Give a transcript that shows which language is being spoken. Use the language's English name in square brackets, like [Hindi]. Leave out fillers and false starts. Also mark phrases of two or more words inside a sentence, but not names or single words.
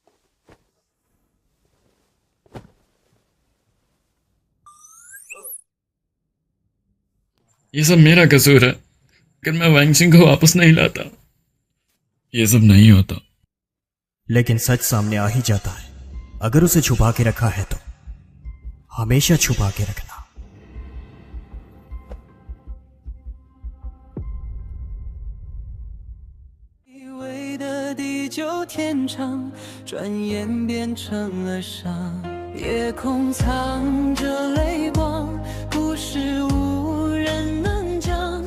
[Hindi] ये सब मेरा कसूर है। अगर मैं वांग सिंह को वापस नहीं लाता, ये सब नहीं होता। लेकिन सच सामने आ ही जाता है। अगर उसे छुपा के रखा है तो हमेशा छुपा के रखना। [Chinese] 久天长，转眼变成了伤。夜空藏着泪光，故事无人能讲。